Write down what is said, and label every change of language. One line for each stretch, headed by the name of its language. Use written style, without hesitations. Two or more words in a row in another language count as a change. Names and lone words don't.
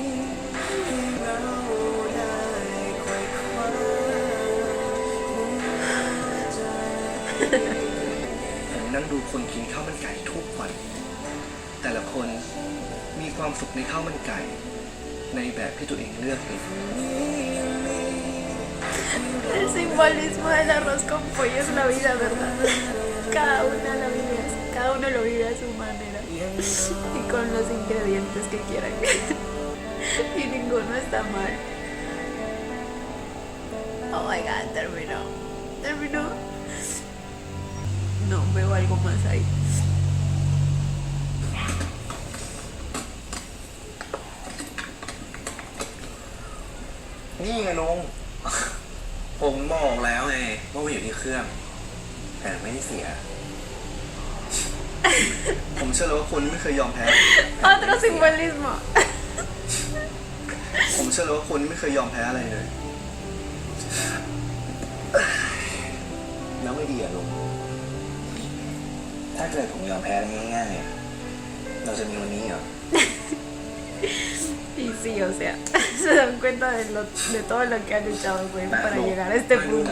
Thai: ผมนั่งดูคนกินข้าวมันไก่ทุกวัน แต่ละคนมีความสุขในข้าวมันไก่ ในแบบที่ตัวเองเลือกเอง
Spanish: El simbolismo del arroz con pollo es la vida, ¿verdad? Cada uno lo vive a su manera y con los ingredientes que quieran. Y ninguno está mal.
English: Oh my god,
Spanish: terminó. No, veo algo más ahí.
Thai: นี่ไงลุง ผมบอกแล้วไงว่ามันอยู่ที่เครื่อง แต่ไม่ได้เสีย ผมเชื่อเลยว่าคุณไม่เคยยอมแพ้
Spanish: Otro simbolismo.
Thai: ผมเชื่อเลยว่าคุณไม่เคยยอมแพ้อะไรเลย แล้วไม่ดีอะลุง ถ้าเกิดผมยอมแพ้ง่ายๆ เราจะมีวันนี้เหรอ
Spanish: Y sí, o sea, se dan cuenta de todo lo que ha luchado pues, para llegar a este punto.